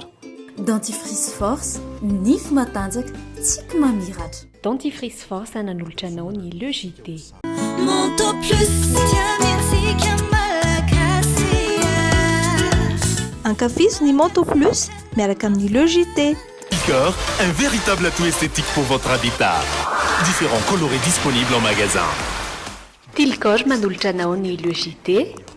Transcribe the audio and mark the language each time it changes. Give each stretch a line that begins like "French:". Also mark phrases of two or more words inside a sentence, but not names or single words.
French: Dentifrice force,
Malagasy: nify matanjaka, tsy mamiratra.
French: Dentifrice force
Malagasy: ananolotra anao ny logité. Monto plus Ankafizy ny Monto Plus miaraka amin'ny logité.
French: Icor, un véritable atout esthétique pour votre habitat. Différents colorés disponibles en magasin.
Malagasy: Tilcor manolotra anao ny Logité.